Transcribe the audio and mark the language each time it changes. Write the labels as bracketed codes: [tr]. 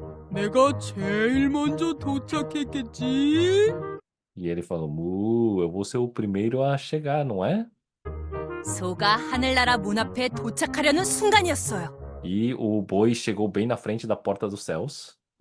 [ko] 내가 제일 먼저 도착했겠지? [pt] E ele falou, eu vou ser o primeiro a chegar, não é? [ko] 소가 하늘나라 문 앞에 도착하려는 순간이었어요. [pt] E o boi chegou bem na frente da porta dos céus.